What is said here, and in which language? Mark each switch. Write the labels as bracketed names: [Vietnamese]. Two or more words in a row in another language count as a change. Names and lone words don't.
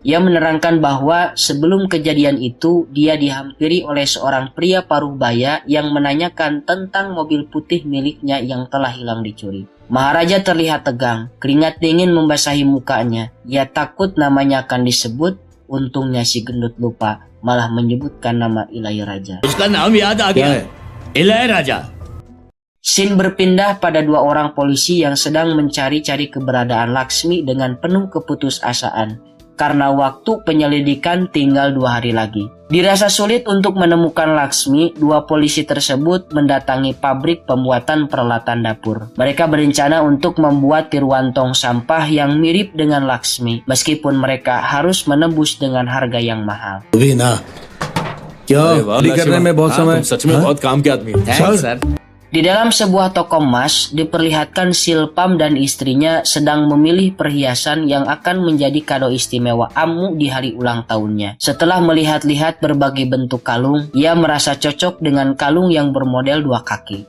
[Indonesian] Ia menerangkan bahwa sebelum kejadian itu, dia dihampiri oleh seorang pria paruh baya yang menanyakan tentang mobil putih miliknya yang telah hilang dicuri. Maharaja terlihat tegang, keringat dingin membasahi mukanya. Ia takut namanya akan disebut Untungnya si gendut lupa, malah menyebutkan nama Ilahi Raja. [Hindi] उसका नाम याद आ गया है इलाही राजा [Indonesian] Scene berpindah pada dua orang polisi yang sedang mencari-cari keberadaan Laksmi dengan penuh keputusasaan karena waktu penyelidikan tinggal 2 hari lagi. Dirasa sulit untuk menemukan Laksmi, dua polisi tersebut mendatangi pabrik pembuatan peralatan dapur. Mereka berencana untuk membuat tiruan tong sampah yang mirip dengan Laksmi, meskipun mereka harus menebus dengan harga yang mahal. [Hindi] अभी ना क्या करने में बहुत समय सच में बहुत काम के आदमी [English] thanks sir [Indonesian] Di dalam sebuah toko emas, diperlihatkan Silpam dan istrinya sedang memilih perhiasan yang akan menjadi kado istimewa Ammu di hari ulang tahunnya. Setelah melihat-lihat berbagai bentuk kalung, ia merasa cocok dengan kalung yang bermodel 2 kaki.